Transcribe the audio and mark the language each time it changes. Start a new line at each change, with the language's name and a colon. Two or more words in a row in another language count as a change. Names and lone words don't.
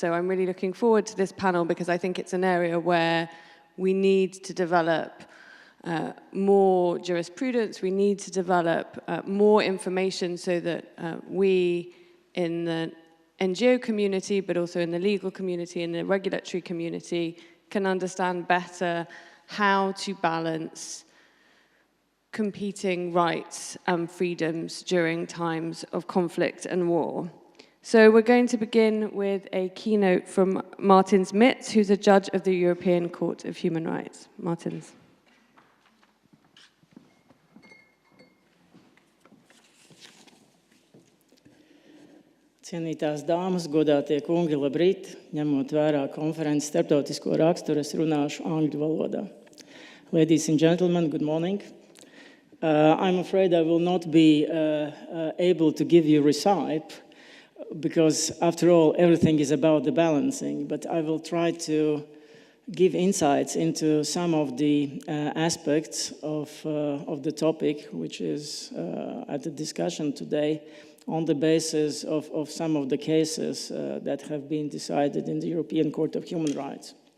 English: So I'm really looking forward to this panel because I think it's an area where we need to develop more jurisprudence, we need to develop more information so that we in the NGO community, but also in the legal community, in the regulatory community, can understand better how to balance competing rights and freedoms during times of conflict and war. So we're going to begin with a keynote from Martins Mitz, who's a judge of the European Court of Human Rights. Martins.
Latvian: Cienītās dāmas, godātie kungi, labrīt! Ņemot vērā konferences starptautisko raksturu, es runāšu angļu valodā.
English: Ladies and gentlemen, good morning. I'm afraid I will not be able to give you recite, because after all, everything is about the balancing, but I will try to give insights into some of the aspects of the topic, which is at the discussion today, on the basis of some of the cases that have been decided in the European Court of Human Rights.